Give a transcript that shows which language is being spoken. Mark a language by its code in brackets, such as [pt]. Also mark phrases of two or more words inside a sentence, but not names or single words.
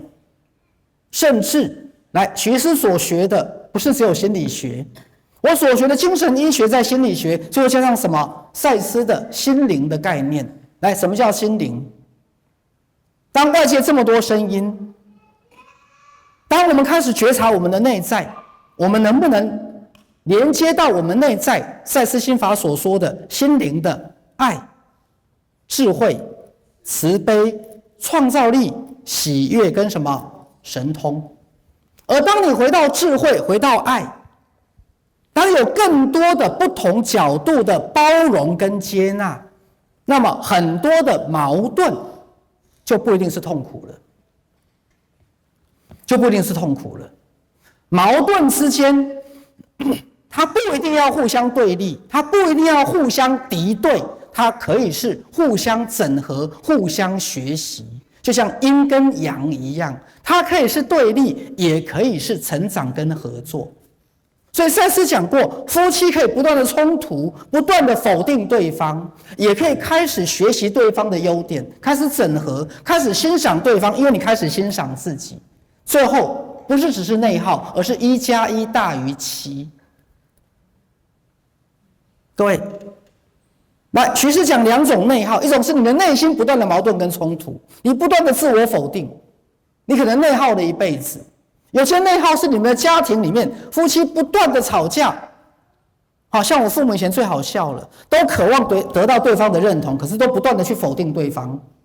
[zh] 甚至來，徐師所學的不是只有心理學，我所學的精神醫學在心理學，最後加上什麼？賽斯的心靈的概念。來，什麼叫心靈？當外界這麼多聲音，當我們開始覺察我們的內在，我們能不能連接到我們內在賽斯心法所說的心靈的愛、智慧、慈悲、創造力、喜悅跟什麼神通？而當你回到智慧，回到愛，當有更多的不同角度的包容跟接納，那麼很多的矛盾就不一定是痛苦了，矛盾之间它不一定要互相对立，它不一定要互相敌对，它可以是互相整合、互相學習，就像陰跟陽一樣，它可以是對立，也可以是成長跟合作。所以賽斯講過，夫妻可以不斷的衝突，不斷的否定對方，也可以開始學習對方的優點，開始整合，開始欣賞對方，因為你開始欣賞自己。最後不是只是內耗，而是1+1大於7。各位，來，徐師講2種內耗，一種是你的內心不斷的矛盾跟衝突，你不斷的自我否定，你可能內耗了一輩子。有些內耗是你們的家庭裡面夫妻不斷的吵架，好像我父母以前最好笑了，都渴望得到對方的認同，可是都不斷的去否定對方。